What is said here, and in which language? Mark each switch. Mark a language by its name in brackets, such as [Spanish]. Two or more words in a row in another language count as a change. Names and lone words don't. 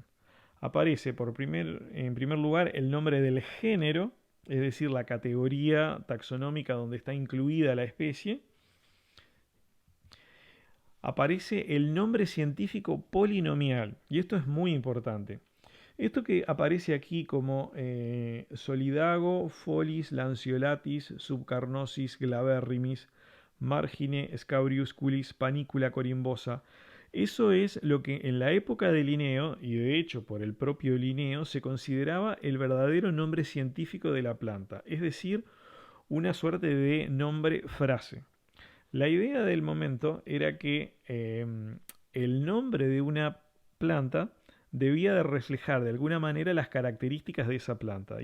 [Spanish] Aparece en primer lugar el nombre del género, es decir, la categoría taxonómica donde está incluida la especie. Aparece el nombre científico polinomial, y esto es muy importante. Esto que aparece aquí como [Latin] Solidago, Folis, Lanceolatis, Subcarnosis, Glaberrimis, Margine, Scabriusculis, Panicula corimbosa, [Spanish] eso es lo que en la época de Linneo, y de hecho por el propio Linneo, se consideraba el verdadero nombre científico de la planta, es decir, una suerte de nombre frase. La idea del momento era que el nombre de una planta debía de reflejar de alguna manera las características de esa planta.